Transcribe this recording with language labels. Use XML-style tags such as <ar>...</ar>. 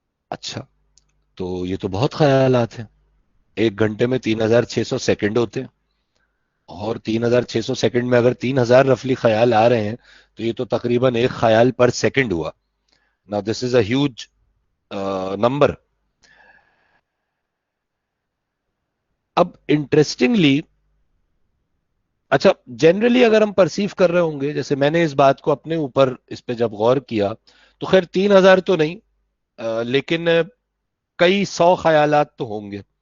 <ur>اچھا, تو یہ تو بہت خیالات ہیں. 1 گھنٹے میں 3600 سیکنڈ ہوتے ہیں, اور 3600 سیکنڈ میں اگر 3000 رفلی خیال آ رہے ہیں تو یہ تو تقریباً ایک خیال پر سیکنڈ ہوا.</ur> <en>Now this is a huge number.</en> <ur>اب انٹرسٹنگلی, اچھا جنرلی اگر ہم پرسیو کر رہے ہوں گے, جیسے میں نے اس بات کو اپنے اوپر اس پہ جب غور کیا, تو خیر 3000 تو نہیں, لیکن کئی 100 خیالات تو ہوں گے.</ur>